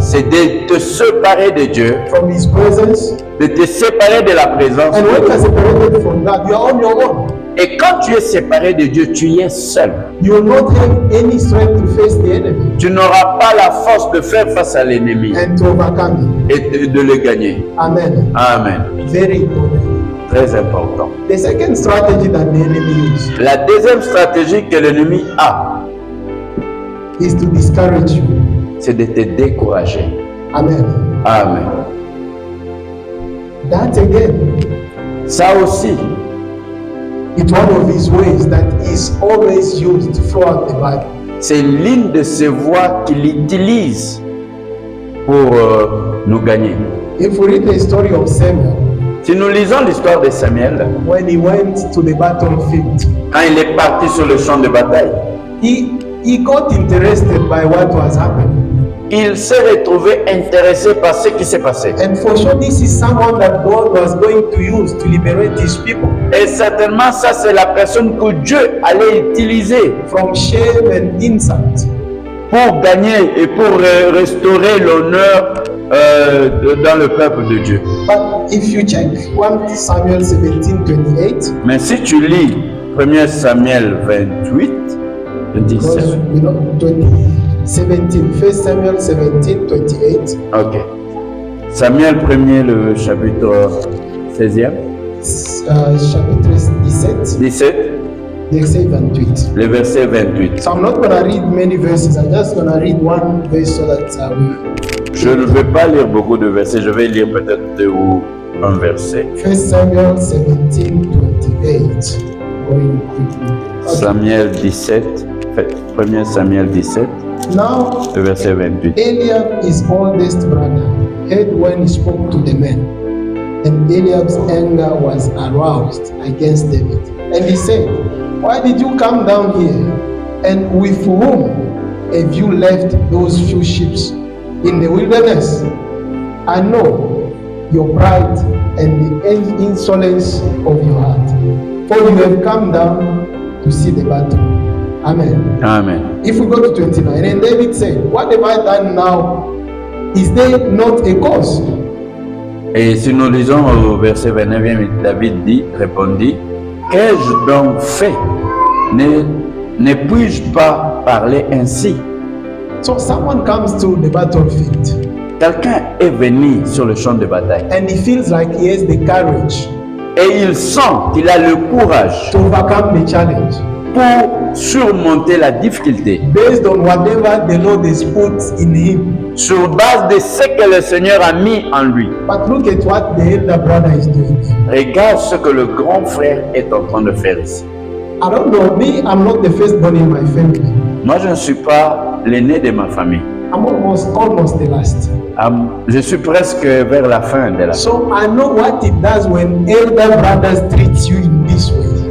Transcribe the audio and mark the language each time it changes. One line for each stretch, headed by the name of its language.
French: c'est de te séparer de Dieu,
English: from His presence.
French: de te séparer de la présence
English: And
French: de
English: when you are
French: Dieu.
English: separated from God, you are on your own.
French: Et quand tu es séparé de Dieu, tu es seul.
English: You will not have any strength to face the enemy
French: Tu n'auras pas la force de faire face à l'ennemi
English: and to overcome
French: et de le gagner.
English: it. Amen.
French: Amen.
English: Very important.
French: Très important.
English: The second strategy that the enemy uses
French: La deuxième stratégie que l'ennemi a,
English: is to discourage you.
French: c'est de te décourager.
English: Amen.
French: Amen.
English: That again,
French: Ça aussi,
English: it's one of his ways that is always used throughout the Bible.
French: c'est l'une de ces voies qu'il utilise pour nous gagner.
English: If we read the story of Samuel,
French: Si nous lisons l'histoire de Samuel,
English: when he went to the battlefield,
French: quand il est parti sur le champ de bataille,
English: he got interested by what was happening.
French: il s'est retrouvé intéressé par ce qui s'est passé.
English: And for sure, this is someone that God was going to use to liberate his people
French: Et certainement, ça, c'est la personne que Dieu allait utiliser
English: from shame and insult.
French: pour gagner et pour restaurer l'honneur dans le peuple de Dieu.
English: But if you check 1 Samuel 17:28,
French: Mais si tu lis 1 Samuel 28,
English: because
French: 27,
English: we know 17, 1 Samuel 17:28, ok.
French: Samuel 1er, le chapitre 16e, chapitre 17, 17, verset 28. le verset 28.
English: So I'm not going to read many verses. I'm just going to read one verse so that
French: Je ne vais pas lire beaucoup de versets, je vais lire peut-être 2 ou un verset.
English: 1 Samuel 17:28. Going quickly. Okay.
French: Samuel 17, 1 Samuel 17,
English: Now
French: le verset 28.
English: Eliab, his oldest brother, heard when he spoke to the men, and Eliab's anger was aroused against David. And he said, "Why did you come down here? And with whom have you left those few sheep in the wilderness? I know your pride and the insolence of your heart, for you have come down to see the battle." Amen.
French: Amen.
English: If we go to 29, and David said, "What have I done now? Is there not a cause?"
French: Et si nous lisons au verset 29, David répondit, qu'ai-je donc fait? Ne puis-je pas parler ainsi?
English: So someone comes to the battlefield
French: Quelqu'un est venu sur le champ de bataille
English: and he feels like he has the courage
French: et il sent qu'il a le courage
English: to overcome the challenge
French: pour surmonter la difficulté
English: based on whatever the Lord has put in him.
French: sur base de ce que le Seigneur a mis en lui.
English: But look at what the elder brother is doing.
French: Regarde ce que le grand frère est en train de faire ici.
English: I don't know, me, I'm not the firstborn in my family.
French: Moi, je ne suis pas l'aîné de ma famille.
English: I'm almost the last.
French: Je suis presque vers la fin de la.
English: So I know what it does when elder brothers treat you in this way.